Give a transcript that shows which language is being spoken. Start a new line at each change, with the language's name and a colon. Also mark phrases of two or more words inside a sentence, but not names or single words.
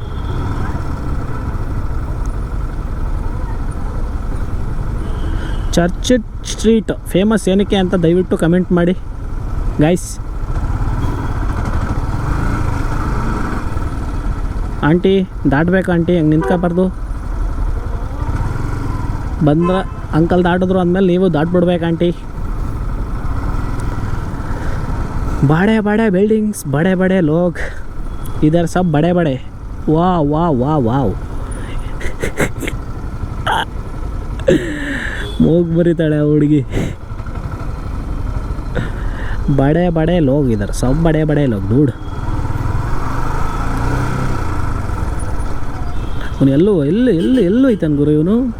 Kannada: ಚರ್ಚ್ ಸ್ಟ್ರೀಟ್ ಫೇಮಸ್ ಏನಕ್ಕೆ ಅಂತ ದಯವಿಟ್ಟು ಕಮೆಂಟ್ ಮಾಡಿ ಗೈಸ್. ಆಂಟಿ ದಾಟಬೇಕು ಆಂಟಿ, ಹಂಗೆ ನಿಂತ್ಕೋಬಾರ್ದು. ಬಂದ್ರೆ ಅಂಕಲ್ ದಾಟಿದ್ರು ಅಂದಮೇಲೆ ನೀವು ದಾಟ್ಬಿಡ್ಬೇಕು ಆಂಟಿ.
Hindi: बड़े बड़े बिल्डिंग्स, बड़े बड़े लोग, इधर सब बड़े बड़े. वाह वाह वाह वाह.
Kannada: ಮೂಗು ಬರೀತಾಳೆ ಹುಡುಗಿ.
Hindi: बड़े बड़े लोग इधर, सब बड़े बड़े लोग डूड.
Kannada: ಅವನು ಎಲ್ಲೂ ಐತಾನ ಗುರು ಇವನು.